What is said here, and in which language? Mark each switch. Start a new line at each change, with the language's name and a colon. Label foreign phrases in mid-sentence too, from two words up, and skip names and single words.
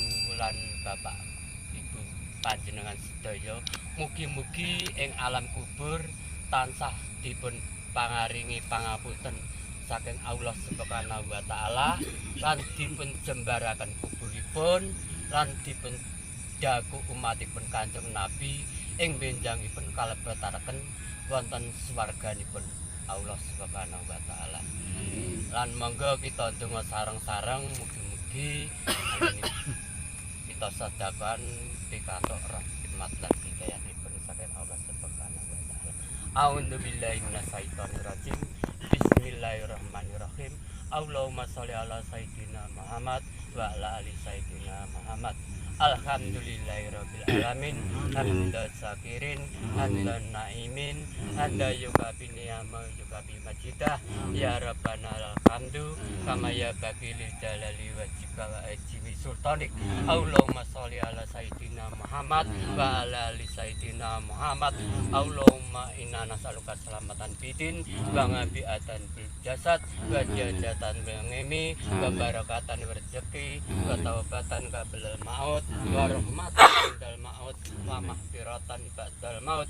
Javanese: lan Bapak Ibu panjenengan sedaya, mugi-mugi ing alam kubur tansah dipun pangaringi pangapunten saking
Arabic: الله سبحانه وتعالى
Javanese: lan dipun jembaraken kuburipun lan dipun daku umatipun Kanjeng Nabi ing benjangipun kalebetaken wonten swarganipun
Arabic: الله سبحانه وتعالى.
Javanese: Lan monggo kita ndonga sareng-sareng mugi-mugi kita sedekah pikantuk rahmat lan hidayahipun saking
Arabic: الله سبحانه وتعالى. أعوذ بالله من الشيطان الرجيم. بسم الله الرحمن الرحيم. اللهم صل على سيدنا محمد وعلى آل سيدنا محمد. الحمد لله رب العالمين. حمدا شاكرين، حمدا ناعمين، حمدا يوافي نعمه يكافئ مزيده. يا ربنا الحمد كما ينبغي لجلال وجهك وعظيم سلطانك. اللهم صل على سيدنا محمد وعلى آل سيدنا محمد. اللهم إنا نسألك سلامة في الدين وعافية في الجسد وزيادة في العلم وبركة rezeki وتوبة قبل الموت ورحمة عند الموت ومغفرة بعد الموت.